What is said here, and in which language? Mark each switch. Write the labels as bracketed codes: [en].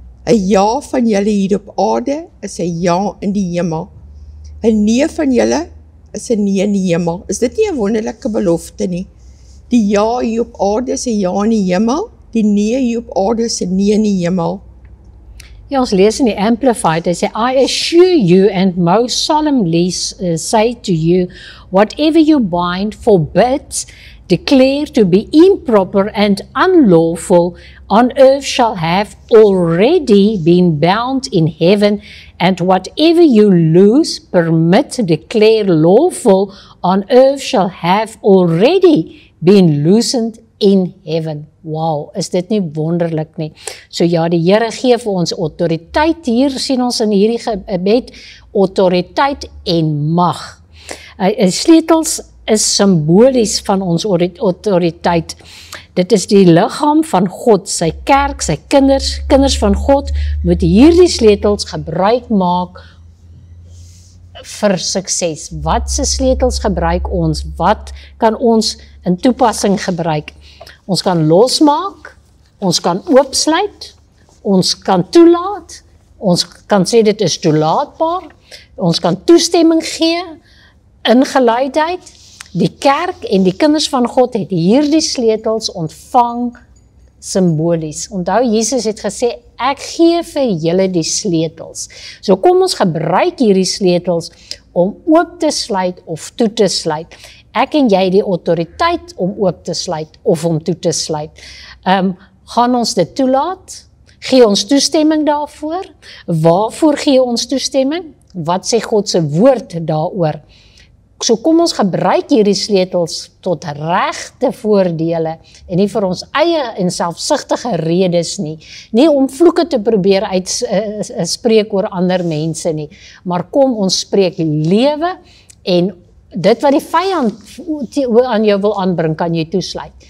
[af] 'n ja van julle hier op aarde is 'n ja in die hemel. 'n nee van julle is 'n nee in die hemel. Is dit nie 'n wonderlike belofte nie? Die ja hier op aarde is 'n ja in die hemel. Die nee hier op aarde is 'n nee in die hemel. Ja, ons lees in die Amplified, hy sê, [en] I assure you and most solemnly say to you, whatever you bind forbids, declare to be improper and unlawful on earth shall have already been bound in heaven, and whatever you loose, permit, declare lawful on earth shall have already been loosened in heaven. [af] Wow, is dit nie wonderlik nie? So ja, die Here gee vir ons autoriteit, hier sien ons in hierdie gebed, autoriteit en mag. Sleutels is simbolies van ons autoriteit. Dit is die liggaam van God, sy kerk, sy kinders van God, moet hierdie sleutels gebruik maak vir sukses. Wat se sleutels gebruik ons? Wat kan ons in toepassing gebruik? Ons kan losmaak, ons kan oopsluit, ons kan toelaat, ons kan sê dit is toelaatbaar, ons kan toestemming gee, ingeleidheid. Die kerk en die kinders van God het hierdie sleutels ontvang simbolies. Onthou, Jesus het gesê, ek gee vir julle die sleutels. So kom ons gebruik hierdie sleutels om oop te sluit of toe te sluit. Ek en jy die autoriteit om oop te sluit of om toe te sluit. Gaan ons dit toelaat? Gee ons toestemming daarvoor? Waarvoor gee ons toestemming? Wat sê God se woord daaroor? So kom ons gebruik hierdie sleutels tot regte voordele en nie vir ons eie en selfsugtige redes nie. Nie om vloeke te probeer uitspreek oor ander mense nie, maar kom ons spreek lewe en dit wat die vyand aan jou wil aanbring, kan jy toesluit.